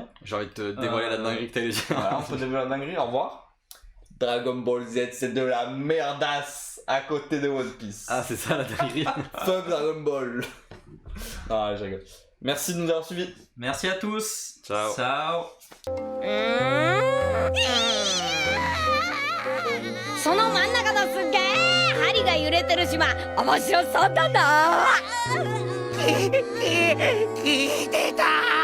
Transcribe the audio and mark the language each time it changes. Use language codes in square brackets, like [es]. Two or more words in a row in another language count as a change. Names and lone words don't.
[fr] J'ai envie de te dévoiler la dinguerie que t'allais dire. Voilà, on peut dévoiler la dinguerie, au revoir. Dragon Ball Z, c'est de la merdasse à côté de One Piece. Ah, c'est ça la dinguerie. Fuck Dragon Ball. Ah, je rigole. Merci de nous avoir suivis. Merci à tous. Ciao. Ciao. [ja] その真ん中のすっげえ針が揺れてる島面白そうだな聞いてた